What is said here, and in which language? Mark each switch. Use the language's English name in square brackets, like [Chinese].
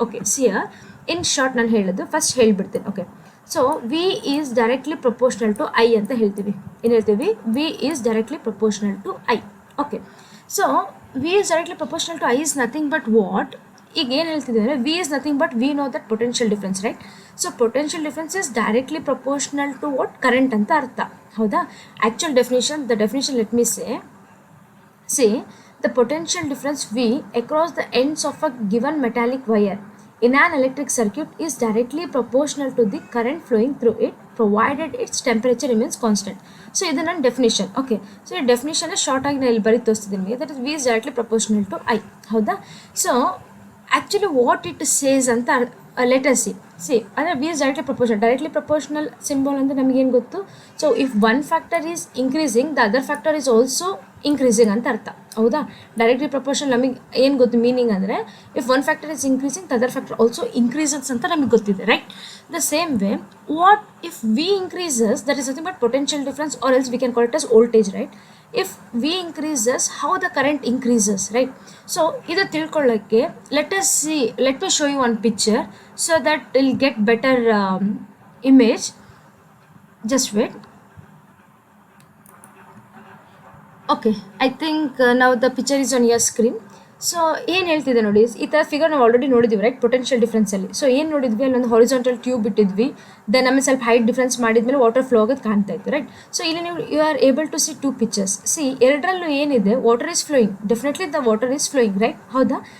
[English] okay, sir in short [Kannada] ನಾನು ಹೇಳೋದು first ಹೇಳ್ಬಿಡ್ತೀನಿ. [English] okay, so V is directly proportional to I [Kannada] ಅಂತ ಹೇಳ್ತೀವಿ. ಏನು ಹೇಳ್ತೀವಿ? [English] V is directly proportional to I. Okay, so V is directly proportional to I is nothing but what? [Kannada] ಈಗ ಏನು ಹೇಳ್ತಿದ್ದೀವಿ ಅಂದರೆ, [English] V is nothing but we know that potential difference, right? So potential difference is directly proportional to what? [Kannada] Current ಅಂತ ಅರ್ಥ, ಹೌದಾ? [English] Actual definition, the definition let me say the potential difference V across the ends of a given metallic wire in an electric circuit is directly proportional to the current flowing through it, provided its temperature remains constant. [Kannada] So ಇದು ನನ್ನ definition. Okay, so ಈ definition short ಆಗಿ ನಾನು ಇಲ್ಲಿ ಬರೀ ತೋರಿಸ್ತಿದ್ದೀನಿ ನಿಮಗೆ. [English] That is V is directly proportional to I, ಹೌದಾ? So actually what it says ಅಂತ let us see ಅಂದರೆ V is directly proportional symbol [Kannada] ಅಂದರೆ ನಮಗೇನು ಗೊತ್ತು? [English] so if one factor is increasing, the other factor is also increasing [Kannada] ಅಂತ ಅರ್ಥ, ಹೌದಾ? [English] directly proportional [Kannada] ನಮಗೆ ಏನು ಗೊತ್ತು [English] meaning ಅಂದರೆ, if one factor is increasing, the other factor also increases [Kannada] ಅಂತ ನಮಗೆ ಗೊತ್ತಿದೆ, [English] Right? The same way what if V increases, that is nothing but potential difference, or else we can call it as voltage, right? If V increases, how the current increases, right? So [Kannada] ಇದು ತಿಳ್ಕೊಳ್ಳೋಕ್ಕೆ [English] Let me show you one picture so that you'll get better image. Just wait. Okay, I think now the picture is on your screen. [Kannada] So ಏನು ಹೇಳ್ತಿದೆ ನೋಡಿ, ಈ ಥರ figure ನಾವು already ನೋಡಿದ್ದೀವಿ, right? Potential ಡಿಫ್ರೆನ್ಸಲ್ಲಿ. So ಏನು ನೋಡಿದ್ವಿ, ಅಲ್ಲೊಂದು ಹಾರಿಜಾಂಟಲ್ ಟ್ಯೂಬ್ ಇಟ್ಟಿದ್ವಿ, ದೆನ್ ಆಮೇಲೆ ಸ್ವಲ್ಪ ಹೈಟ್ ಡಿಫ್ರೆನ್ಸ್ ಮಾಡಿದ್ಮೇಲೆ ವಾಟರ್ ಫ್ಲೋ ಆಗೋದು ಕಾಣ್ತಾ ಇತ್ತು, ರೈಟ್? ಸೊ ಇಲ್ಲಿ ನೀವು [English] You are able to see two pictures. [Kannada] C ಎರಡರಲ್ಲೂ ಏನಿದೆ, [English] Water is flowing, definitely the water is flowing, right? ಹೌದಾ?